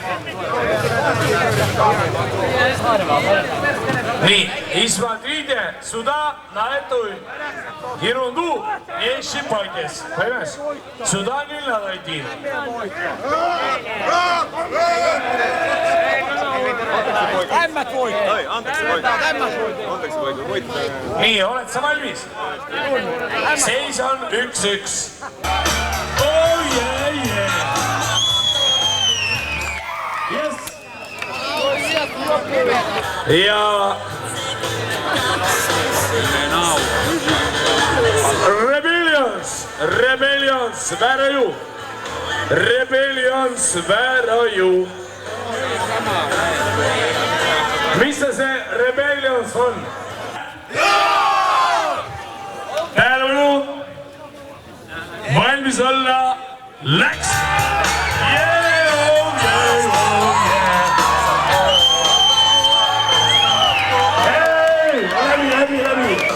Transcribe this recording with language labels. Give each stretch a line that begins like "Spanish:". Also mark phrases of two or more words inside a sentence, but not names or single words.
Estonian: Nii,
Russian: смотрите, сюда, на эту ерунду не щипайтесь, понимаешь? Сюда не надо идти.
Estonian: Nii, oled sa valmis? Seis on 1-1.
English: Oh yeah, yeah. Yes. Ja Rebellions, where are you? Rebellions, where are you?
Estonian: Mis see Rebellions on? Tähelepanu! Valmis olla läks! Hei, läbi!